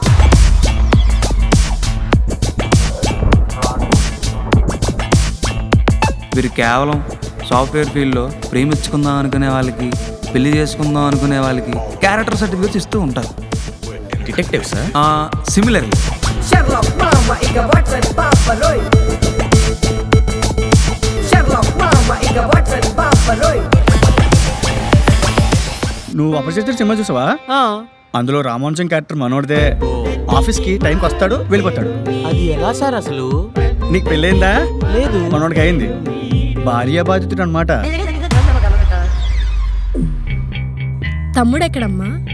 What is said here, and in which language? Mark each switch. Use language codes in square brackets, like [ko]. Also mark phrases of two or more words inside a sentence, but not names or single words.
[te] వీరు కేవలం [en] software fieldlo [te] ప్రేమించుకుందాం అనుకునే వాళ్ళకి, పెళ్లి చేసుకుందాం అనుకునే వాళ్ళకి [en] character certificates [te] ఇస్తూ ఉంటారు. [en] detective sir? [te] సిమిలర్లీ. Sherlock mama iga Watson papaloy. Sherlock mama iga Watson papaloy. నువ్వు అపరిచితుడు సినిమా చూసావా? అందులో రామోహన్ క్యారెక్టర్ మనోడిదే. ఆఫీస్కి టైంకి వస్తాడు, వెళ్ళిపోతాడు. అది ఎలా సార్ అసలు? నీకు పెళ్ళైందా? లేదు. మనోడికి అయింది. భార్య బాధితుడు అనమాట. తమ్ముడెక్కడమ్మా?